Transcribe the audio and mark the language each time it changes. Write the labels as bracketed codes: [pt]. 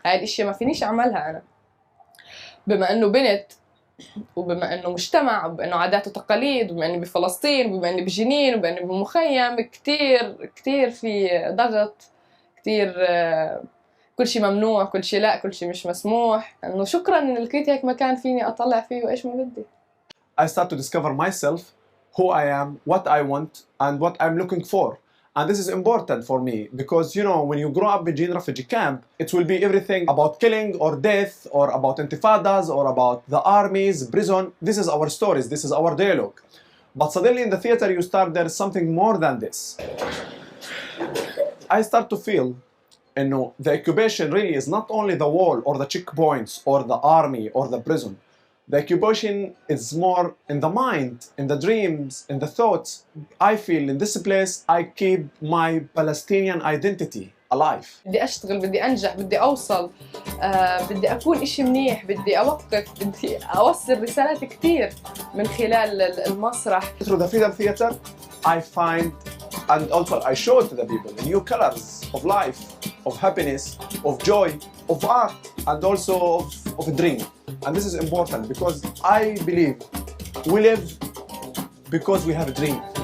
[ar] هاي الاشياء ما فينيش أعملها أنا بما إنه بنت، وبما إنه مجتمع، وبما إنه عادات وتقاليد، وبما إني بفلسطين، وبما إني بجنين، وبما إني بمخيم. كتير في ضغط، كتير كل شيء ممنوع، كل شيء لا، كل شيء مش مسموح. إنه شكرا إن لقيت هيك مكان فيني أطلع فيه وإيش ما بدي. [en] I start to discover myself, who I am, what I want, and what I'm looking for. And this is important for me because, you know, when you grow up in refugee camp, it will be everything about killing or death or about intifadas or about the armies, prison. This is our stories, this is our dialogue. But suddenly in the theater you start, there is something more than this. I start to feel, you know, the occupation really is not only the wall or the checkpoints or the army or the prison. The occupation is more in the mind, in the dreams, in the thoughts. I feel in this place I keep my Palestinian identity alive. [ar] بدي أشتغل، بدي أنجح، بدي أوصل، بدي أكون إشي منيح، بدي أوقف، بدي أوصل رسالات كتير من خلال المسرح. [en] Through the Freedom Theater, I find and also I show to the people the new colors of life, of happiness, of joy, of art, and also of a dream. And this is important because I believe we live because we have a dream.